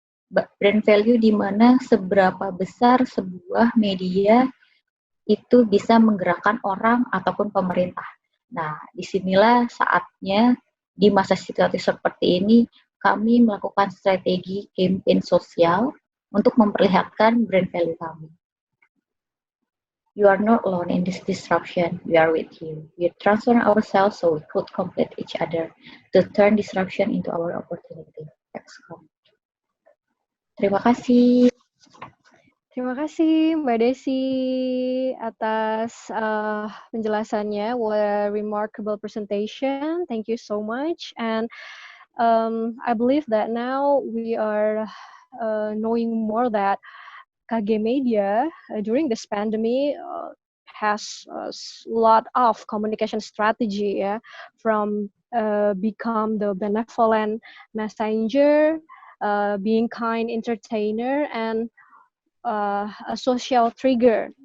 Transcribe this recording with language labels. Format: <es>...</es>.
<id>Brand value di mana seberapa besar sebuah media itu bisa menggerakkan orang ataupun pemerintah. Nah, disinilah saatnya di masa situasi seperti ini kami melakukan strategi campaign sosial untuk memperlihatkan brand value kami.</id> <en>You are not alone in this disruption. We are with you. We transform ourselves so we could complete each other to turn disruption into our opportunity.</en> <id>XCOM. Terima kasih. Terima kasih Mbak Desi atas penjelasannya.</id> <en>What a remarkable presentation. Thank you so much. And I believe that now we are knowing more that KG Media during this pandemic has a lot of communication strategy, from become the benevolent messenger, being kind entertainer, and a social trigger.</en>